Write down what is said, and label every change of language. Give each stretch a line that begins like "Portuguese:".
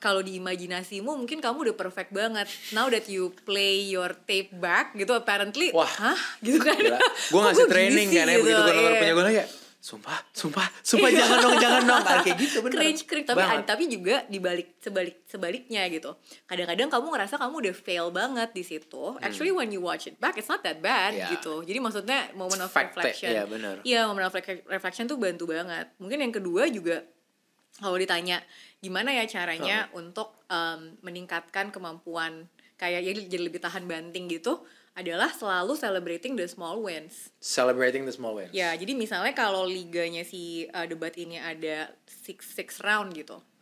Indonesian: Kalau di imajinasimu mungkin kamu udah perfect banget.
English: Now that you play your tape back
Indonesian: gitu apparently, hah gitu kan. Gue ngasih training kan ya gitu, begitu gue denger punya gue ya. Sumpah jangan dong kayak gitu bener. Cringe tapi juga sebaliknya gitu. Kadang-kadang kamu ngerasa kamu udah fail banget di situ.
English: Actually when you watch it back it's not that bad gitu.
Indonesian: Jadi maksudnya
English: moment of reflection.
Indonesian: Iya, moment of reflection tuh bantu banget. Mungkin yang kedua juga kalau ditanya gimana ya caranya untuk meningkatkan kemampuan kayak jadi lebih tahan banting gitu, adalah selalu
English: celebrating the small wins.
Indonesian: Ya, jadi misalnya kalau liganya si debat ini ada 6 round gitu.